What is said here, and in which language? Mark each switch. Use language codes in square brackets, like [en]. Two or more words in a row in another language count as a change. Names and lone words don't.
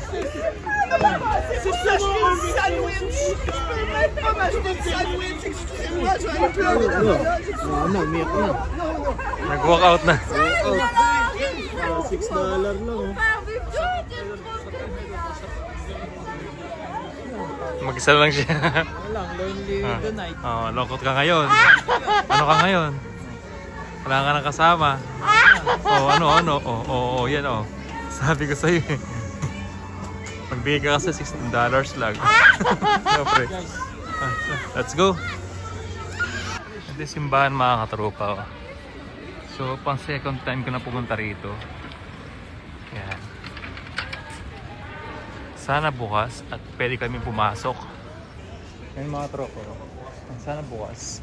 [fr] C'est seulement un sandwich. Je peux même pas m'acheter de sandwich, excusez-moi, je vais aller pleurer. [tl] Nag-walk out na. $6 lang. Mag-isa lang siya. Walang [en] lonely tonight. [tl] Oh, lokot ka ngayon. Ano ka ngayon? Wala ka nang kasama. Oh, ano. Oh, yan oh. Sabi ko sa'yo eh. Magbigay ka kasi $16 lang. No, pre. [en] Let's go. [tl] Ito yung simbahan mga katropa. Oh. So, pang [en] second time [tl] ko na pumunta rito. Yan. Sana bukas at pwede kami pumasok. Yan mga tropa. Sana bukas.